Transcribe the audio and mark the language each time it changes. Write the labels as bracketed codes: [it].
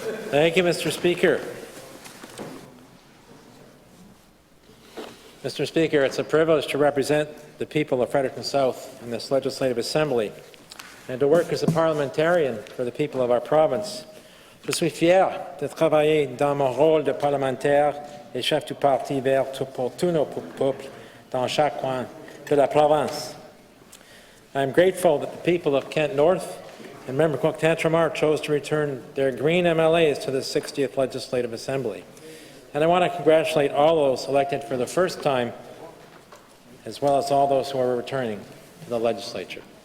[en] Thank you, Mr. Speaker. Mr. Speaker, it's a privilege to represent the people of Fredericton South in this Legislative Assembly and to work as a parliamentarian for the people of our province. [fr] Je suis fier de travailler dans mon rôle de parlementaire et chef du parti vert pour tous nos peuples dans chaque coin de la province. [en] I am grateful that the people of Kent North and Member Cook Tantramar chose to return their Green MLAs to the 60th Legislative Assembly. And I want to congratulate all those elected for the first time, as well as all those who are returning to the legislature.